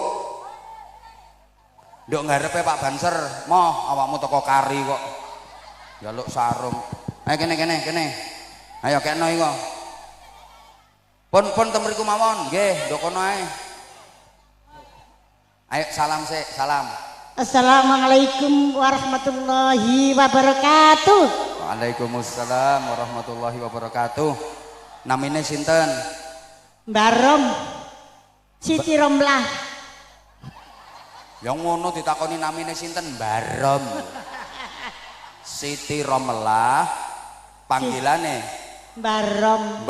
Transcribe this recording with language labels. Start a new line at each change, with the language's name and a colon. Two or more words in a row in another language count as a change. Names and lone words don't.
Javanese: Nduk ngarepe Pak Banser, moh awakmu teko kari kok. Jaluk sarung. Ayo kene. Ayo kene iko. Pun temriku mawon, nggih, nduk kono ae. Ayo salam sik, salam.
Arabic: السلام عليكم ورحمة الله وبركاته. وعليكم السلام ورحمة الله وبركاته.
Javanese: Namine sinten? Barom Siti Romlah. Ya ngono ditakoni namine sinten? Barom Siti Romlah. Panggilane Barom.